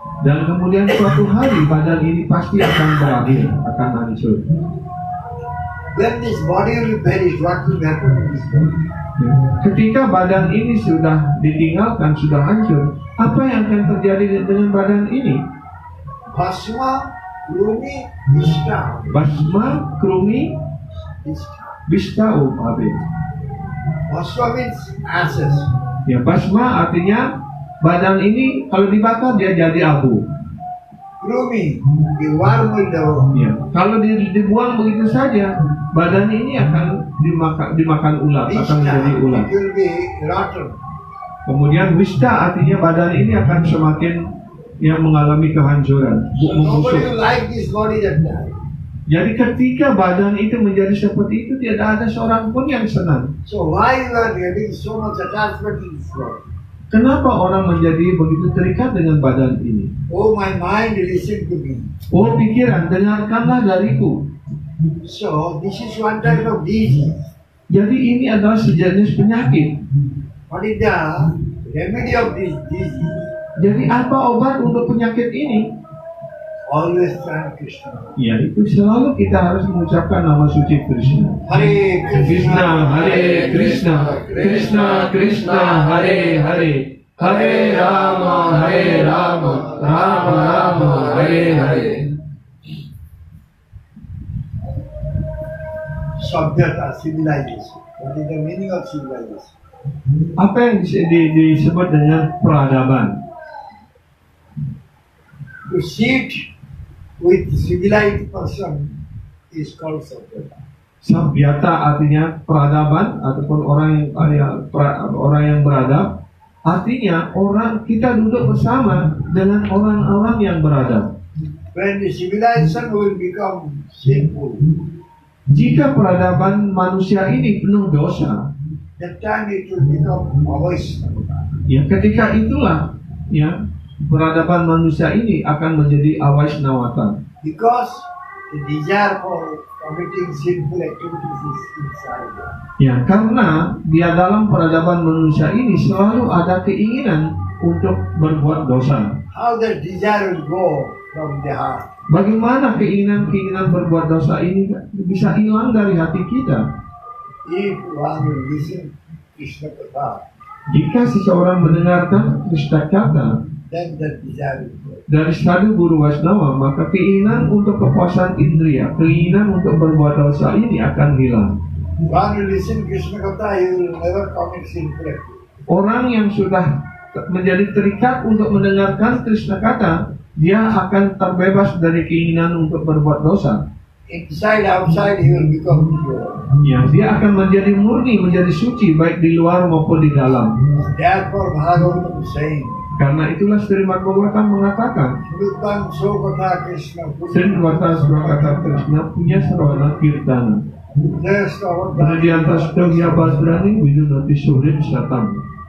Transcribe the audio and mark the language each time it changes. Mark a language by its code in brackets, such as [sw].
[id] Dan kemudian suatu hari badan ini pasti akan berakhir, akan hancur. [en] When this body will perish, what will happen to this body? [id] Ketika badan ini sudah ditinggalkan, sudah hancur, apa yang akan terjadi dengan badan ini? [sa] Bhasma, Krumi, Vishta. Basma, Krumi, Bistau, Abe. [en] Bhasma means ashes. [id] Ya, basma artinya badan ini kalau dibakar dia jadi abu. [en] Krumi, the worm will develop. [id] Ya, kalau dibuang begitu saja, badan ini akan dimakan ular, akan menjadi [sa] Vishta, [id] ular. [en] it will be rotten. [id] Kemudian wista artinya badan ini akan semakin yang mengalami kehancuran, [en] So nobody [id] membusuk. [en] will like this body that dies. [id] Jadi ketika badan itu menjadi seperti itu, tidak ada seorang pun yang senang. [en] So why you are getting so much attachment to this body? [id] Kenapa orang menjadi begitu terikat dengan badan ini? [en] Oh my mind, listen to me. [id] Oh pikiran, dengarkanlah dariku. [en] So this is one type of disease. [id] Jadi ini adalah sejenis penyakit. [en] What is the remedy of this disease? [id] Jadi apa obat untuk penyakit ini? [en] Always chant Krishna. [id] Yaitu selalu kita harus mengucapkan nama suci Krishna. [sa] Hare Krishna, Hare Krishna, Krishna Krishna, Hare Hare, Hare Rama, Rama Rama, Hare Hare. [en] Sabhyata, civilization. What is the meaning of civilization? [id] Apa yang disebut dengan peradaban? [en] To sit with civilized person is called Sabhyata. [id] Sabhyata artinya peradaban ataupun orang yang beradab. Artinya orang kita duduk bersama dengan orang-orang yang beradab. [en] When the civilization will become sinful, [id] Jika peradaban manusia ini penuh dosa, [en] that time it will become Avaishnava. [id] ya ketika itulah ya peradaban manusia ini akan menjadi awaisnawata. [en] Because the desire for committing sinful activities is inside. [id] Ya, karena dia dalam peradaban manusia ini selalu ada keinginan untuk berbuat dosa. [en] How that desire will go from the heart? [id] Bagaimana keinginan berbuat dosa ini bisa hilang dari hati kita? [en] If one will listen Krishna Katha, [id] Jika seseorang mendengarkan Krishna Kata [en] then that desire will go. [id] dari stadium Guru Vaishnava, maka keinginan untuk kepuasan indria, keinginan untuk berbuat dosa ini akan hilang. [en] One will listen Krishna Katha, he will never commit sinful activities. [id] Orang yang sudah menjadi terikat untuk mendengarkan Krishna Kata, dia akan terbebas dari keinginan untuk berbuat dosa. [en] Inside, outside, he will become pure. [id] Ya, dia akan menjadi murni, menjadi suci baik di luar maupun di dalam. [en] Therefore, Bhagavatam is saying, [id] Karena itulah Srimad Bhagavatam mengatakan, [sa] Srutam Sokata Krishna Srinvata Swakarta Krishna punya sarwana kirtana. Kemudian Tastohya Badrani Widunati Surim Satam.